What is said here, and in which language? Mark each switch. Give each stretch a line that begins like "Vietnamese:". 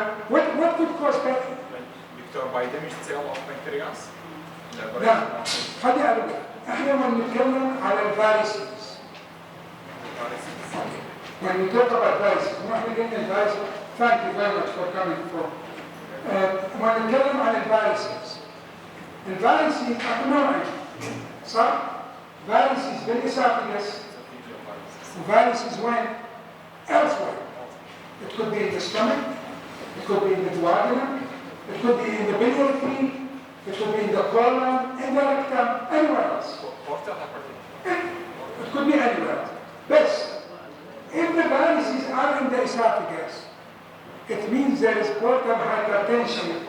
English: What could cause pancreatitis? Doctor, by damaged cell of pancreas?
Arabic: لا خلي أقول لك احنا لما نتكلم على الفاريسز
English: when we talk about varices
Arabic: واحنا قلنا الفاريسز
English: thank you very much for coming for
Arabic: لما نتكلم عن الفاريسز اكو نوعين صح؟ فاريسز بالإسافيجس وفاريسز وين؟ elsewhere.
English: It could be in the stomach, it could be in the duodenum, it could be in the biliary tree, it could be in the colon, in the rectum, anywhere else. It could be anywhere. But if the varices are in the esophagus, it means there is portal hypertension.